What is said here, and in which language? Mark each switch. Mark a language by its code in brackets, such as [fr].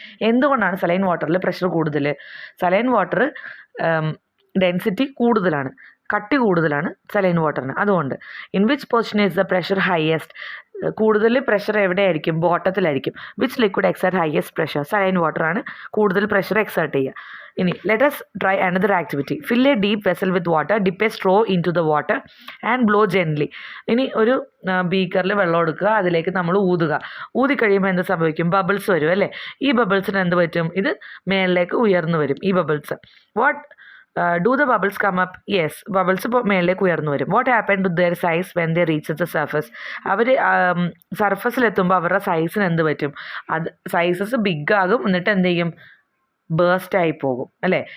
[ml] എന്തുകൊണ്ടാണ് സലൈൻ വാട്ടറിൽ പ്രഷർ കൂടുതൽ? സലൈൻ വാട്ടർ ഡെൻസിറ്റി കൂടുതലാണ്, കട്ടി കൂടുതലാണ് സലൈൻ വാട്ടറിന്. അതുകൊണ്ട് [en] in which position is the pressure highest, [ml] കൂടുതൽ പ്രഷർ എവിടെയായിരിക്കും, ബോട്ടത്തിലായിരിക്കും. [en] which liquid exert highest pressure, [ml] saline വാട്ടറാണ് കൂടുതൽ പ്രഷർ എക്സേർട്ട് ചെയ്യുക. [en] ഇനി let us try another activity. Fill a deep vessel with water, dip a straw into the water and blow gently. [ml] ഇനി ഒരു ബീക്കറിൽ വെള്ളം എടുക്കുക, അതിലേക്ക് നമ്മൾ ഊതി കഴിയുമ്പോൾ എന്ത് സംഭവിക്കും, ബബിൾസ് വരും അല്ലേ. ഈ ബബിൾസിന് എന്ത് പറ്റും, ഇത് മേളിലേക്ക് ഉയർന്നു വരും ഈ bubbles. [en] What do the bubbles come up? Yes, [ml] bubbles ഇപ്പോൾ മേളിലേക്ക് ഉയർന്നു വരും. [en] What happen to their size when they reach the surface? [ml] അവർ സർഫസിലെത്തുമ്പോൾ അവരുടെ സൈസിന് എന്ത് പറ്റും, അത് സൈസസ് ബിഗ് ആകും, എന്നിട്ട് എന്ത് ചെയ്യും, ബേസ്റ്റ് ആയി പോകും അല്ലേ.